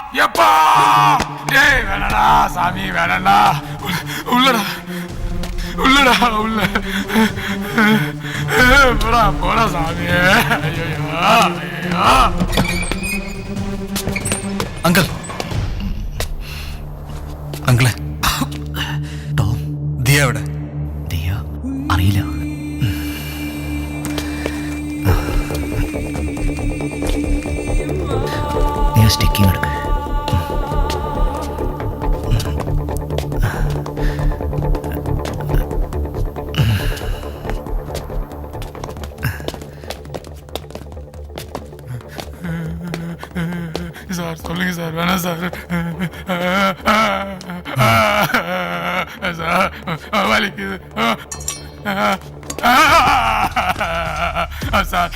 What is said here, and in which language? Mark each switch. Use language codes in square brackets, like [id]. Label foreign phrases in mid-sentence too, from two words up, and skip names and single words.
[ta] அப்பா டேய் வேணடா சாமி வேணடா உள்ளடா உள்ளடா உள்ள போடா போடா சாமி ஐயோ ஐயோ [ml] അങ്കിൾ അങ്കിളെ ടോം ദിയ എവിടെ? ദിയ അറിയില്ല. നീ സ്റ്റിക്കിങ് എടുക്ക്. [ta] சார் சொல்லுங்க சார் வேணாம் சார் சார் வலிக்குது சார்